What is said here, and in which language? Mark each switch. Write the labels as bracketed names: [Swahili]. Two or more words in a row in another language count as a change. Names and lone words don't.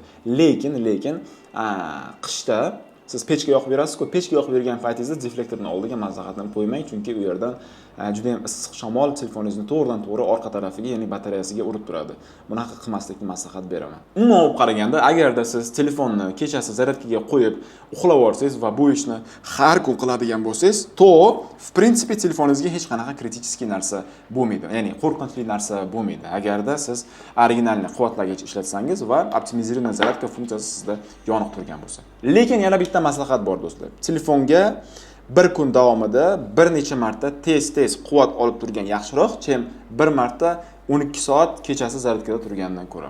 [Uzbek] Lekin qishda siz pechka yoqib yurasiz-ku, pechka yoqib yurgan paytingizda deflektorni oldiga maslahatni qo'ymang, chunki u yerdan juda ham issiq shamol telefoningizni to'g'ridan-to'g'ri orqa tarafiga, ya'ni batareyasiga urib turadi. Bunaqa qilmaslikni maslahat beraman. Umuman olib qaraganda, agarda siz telefonni kechasi zaryadkaga qo'yib uxlab olsangiz va bu ishni har kun qiladigan bo'lsangiz, to [Russian] в принципе [Uzbek] telefoningizga hech qanaqa kritik narsa bo'lmaydi. Ya'ni qo'rqinchli narsa bo'lmaydi. Agarda siz originalni quvvatlagich ishlatsangiz va optimiziranная zaryadka funksiyasi sizda yoniq turgan bo'lsa. Lekin yana bitta maslahat bor do'stlar. Telefonga bir kun davomida bir necha marta tez quvvat olib turgan yaxshiroq, chem bir marta 12 soat kechasi zaryadkada turgandan ko'ra.